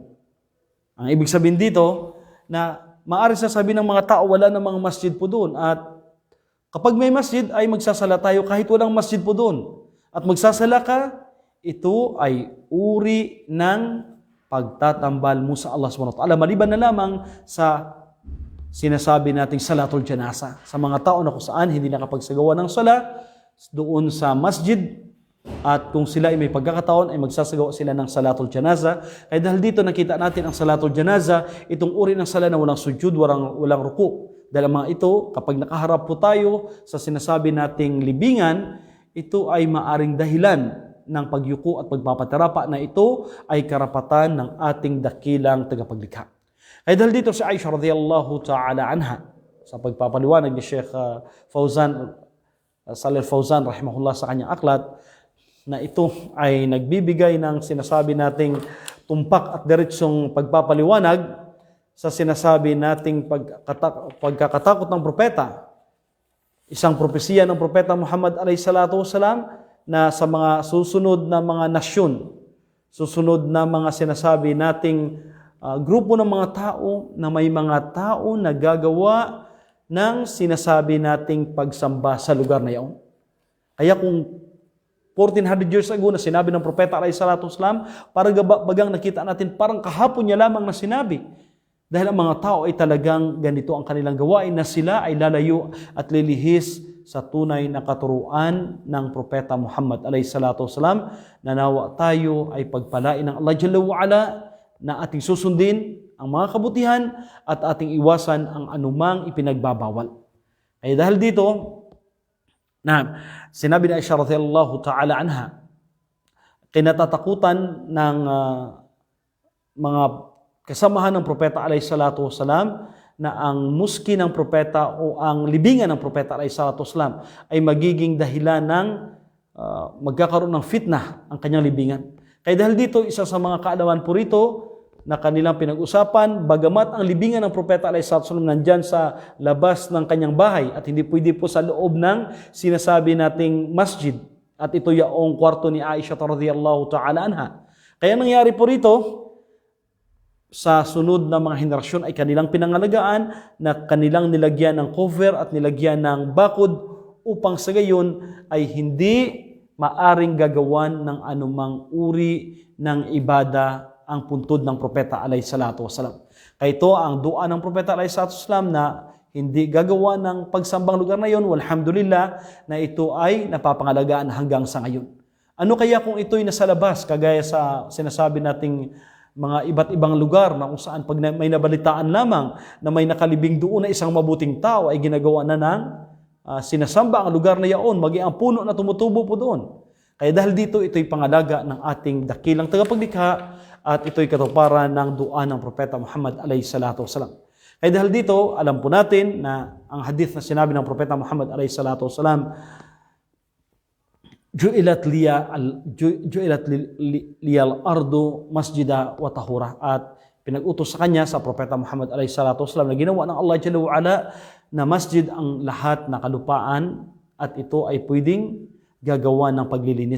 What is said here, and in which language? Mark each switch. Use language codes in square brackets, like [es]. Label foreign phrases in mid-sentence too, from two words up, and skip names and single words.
[tl] Ang ibig sabihin dito na maaari sasabihin ng mga tao wala namang masjid po doon at kapag may masjid ay magsasala tayo kahit walang masjid po doon. At magsasala ka, ito ay uri ng pagtatambal mo sa Allah [ar] سبحانه وتعالى. [tl] Maliban na lamang sa sinasabi nating [ar] صلاة الجنازة. [tl] Sa mga tao na kung saan hindi nakapagsagawa ng sala doon sa masjid at kung sila ay may pagkakataon ay magsasagawa sila ng [ar] صلاة الجنازة. [tl] Kaya dahil dito nakita natin ang [ar] صلاة الجنازة, [tl] itong uri ng sala na walang sujud, walang ruku. Dahil mga ito, kapag nakaharap po tayo sa sinasabi nating libingan, ito ay maaring dahilan ng pagyuko at pagpapatarapa na ito ay karapatan ng ating dakilang tagapaglikha. Kaya dahil dito si Aisha [ar] رضي الله تعالى عنها [tl] sa pagpapaliwanag ni Sheikh Salih Fawzan rahimahullah sa kanyang aklat na ito ay nagbibigay ng sinasabi nating tumpak at diretsong pagpapaliwanag sa sinasabi nating pagkakatakot ng propeta. Isang propesiya ng propeta Muhammad [ar] عليه الصلاة والسلام [tl] na sa mga susunod na mga nasyon, susunod na mga sinasabi nating grupo ng mga tao na may mga tao na gagawa ng sinasabi nating pagsamba sa lugar na iyon. Kaya kung [en] 1400 years ago [tl] na sinabi ng propeta [ar] عليه الصلاة والسلام, [tl] parang bagang nakita natin parang kahapon niya lamang na sinabi. Dahil ang mga tao ay talagang ganito ang kanilang gawain na sila ay lalayo at lilihis sa tunay na katuruan ng propeta Muhammad [ar] عليه الصلاة والسلام. [tl] Nanawa tayo ay pagpalain ng Allah [ar] جل وعلا [tl] na ating susundin ang mga kabutihan at ating iwasan ang anumang ipinagbabawal. Kaya dahil dito, na sinabi ni Aisha [ar] رضي الله تعالى عنها, [tl] kinatatakutan ng mga kasamahan ng propeta [ar] عليه الصلاة والسلام [tl] na ang muski ng propeta o ang libingan ng propeta [ar] عليه الصلاة والسلام [tl] ay magiging dahilan ng magkakaroon ng fitnah ang kanyang libingan. Kaya dahil dito, isa sa mga kaalaman po rito na kanilang pinag-usapan, bagamat ang libingan ng propeta [ar] عليه الصلاة والسلام [tl] nandyan sa labas ng kanyang bahay at hindi pwede po sa loob ng sinasabi nating masjid at ito yaong kwarto ni Aisha [ar] رضي الله تعالى عنها. [tl] Kaya nangyari po rito, sa sunod na mga henerasyon ay kanilang pinangalagaan na kanilang nilagyan ng cover at nilagyan ng bakod upang sa gayon ay hindi maaring gagawan ng anumang uri ng ibada ang puntod ng propeta [ar] عليه الصلاة والسلام. [tl] Kaya ito ang dua ng propeta [ar] عليه الصلاة والسلام [tl] na hindi gagawa ng pagsambang lugar na yon, walhamdulillah, na ito ay napapangalagaan hanggang sa ngayon. Ano kaya kung ito'y nasa labas, kagaya sa sinasabi nating mga iba't ibang lugar na kung saan pag may nabalitaan lamang na may nakalibing doon na isang mabuting tao ay ginagawa na ng sinasamba ang lugar na yaon, maging ang puno na tumutubo po doon. Kaya dahil dito, ito'y pangalaga ng ating dakilang tagapaglikha at ito'y katuparan ng dua ng propeta Muhammad [ar] عليه الصلاة والسلام. [tl] Kaya dahil dito, alam po natin na ang hadith na sinabi ng propeta Muhammad [ar] عليه الصلاة والسلام, جعلت لي الأرض مسجدا وطهورا, [tl] at pinag-utos sa kanya sa propeta Muhammad [ar] عليه الصلاة والسلام [tl] na ginawa ng Allah [ar] جل وعلا [tl] na masjid ang lahat na kalupaan at ito ay pwedeng gagawa ng paglilinis.